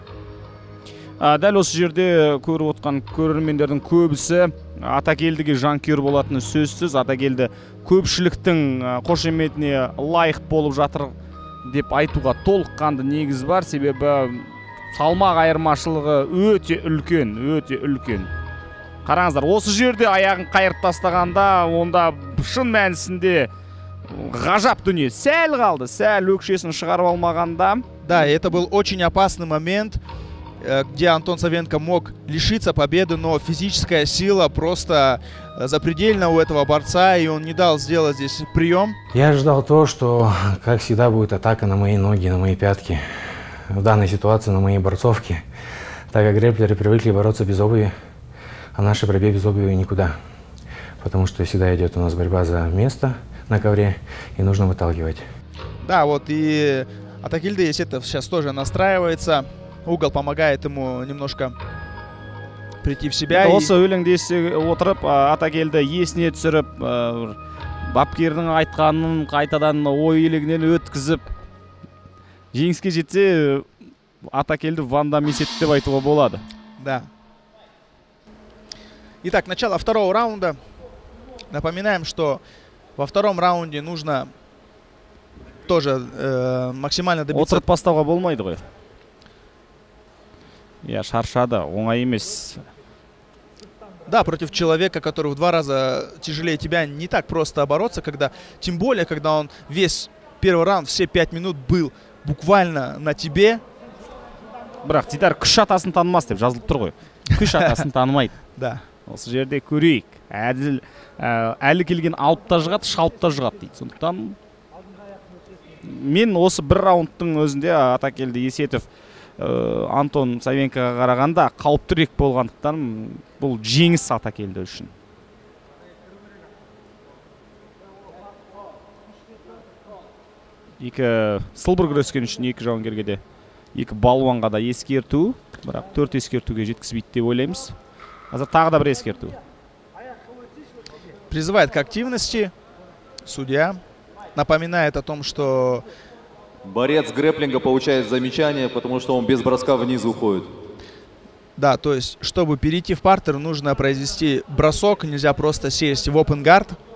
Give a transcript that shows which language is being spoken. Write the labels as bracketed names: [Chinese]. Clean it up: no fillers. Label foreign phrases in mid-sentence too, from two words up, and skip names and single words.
[Kazakh] Дәл осы жерде көріп отқан көрермендердің көбісі Атакелдіге жанкүйер болатыны сөзсіз. Атакелді көпшіліктің қошеметіне лайық болып жатыр деп айтуға толыққанды негіз бар, себебі салмақ айырмашылығы өте үлкен. Қараңыздар, осы жерде аяғын қайырып тастағанда, онда шын мәнісінде ғажап дүние. Сәл қалды, сәл өкшесін шығарып алмағанда. [Russian] Да, это был очень опасный момент, где Антон Савенко мог лишиться победы, но физическая сила просто запредельна у этого борца, и он не дал сделать здесь прием. Я ожидал то, что, как всегда, будет атака на мои ноги, на мои пятки. В данной ситуации на моей борцовке, так как грэпплеры привыкли бороться без обуви, а наши борьбе без обуви никуда. Потому что всегда идет у нас борьба за место на ковре, и нужно выталкивать. Да, вот и Атакелді Есетов сейчас тоже настраивается. Угол помогает ему немножко прийти в себя. [Kazakh] Осы өлеңді есе отырып, Атакелді есіне түсіріп, бапкердің айтқанын қайтадан ой елегінен өткізіп, жеңіске жетсе, Атакелді Ванда Месет деп айтуға болады. [Russian] Да. Итак, начало второго раунда. Напоминаем, что во втором раунде нужно тоже максимально добиться... [Kazakh] Отырып бастауға болмайды ғой. Я шаршады, оңай емес. [Russian] Да, против человека, который в 2 раза тяжелее тебя, не так просто бороться, тем более, когда он весь первый раунд, все 5 минут был буквально на тебе. [Kazakh] Бірақ Дидар күш атасын танымас деп жазылып тұр ғой. Күш атасын танымайды. [Russian] Да. [Kazakh] Осы жерде көрейік. Әлі келген алып та жығады, шалып та жығады дейді. Сондықтан мен осы бір раундтың өзінде Атакелді Есетов Антон Савенкоға қарағанда қауіптірек болғандықтан бұл жеңіс Атакелді үшін. Екі сылбыр күрескен үшін екі жауынгерге де, екі балуанға да ескерту, бірақ 4 ескертуге жеткізбейді деп ойлаймыз. Қазір тағы да бір ескерту. [Russian] Призывает к активности судья, напоминает о том, что борец грэпплинга получает замечание, потому что он без броска вниз уходит. Да, то есть, чтобы перейти в партер, нужно произвести бросок, нельзя просто сесть в [English] open guard.